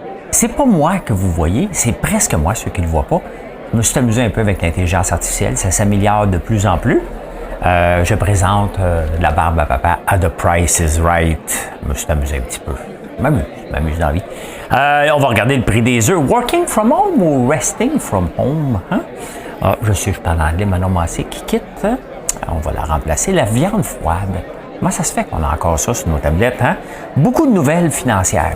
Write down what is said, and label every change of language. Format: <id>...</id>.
<fr>C'est pas moi que vous voyez, c'est presque moi, ceux qui ne le voient pas. Je me suis amusé un peu avec l'intelligence artificielle, ça s'améliore de plus en plus. Je présente la barbe à papa à The Price is Right. Je me suis amusé un petit peu. Je m'amuse dans la vie. On va regarder le prix des œufs.</fr> <en>Working from home ou resting from home? Hein?</en> <fr>Ah, je sais, je parle anglais, Manon Massé qui quitte. Hein? On va la remplacer. La viande froide. Comment ça se fait qu'on a encore ça sur nos tablettes? Hein? Beaucoup de nouvelles financières.</fr>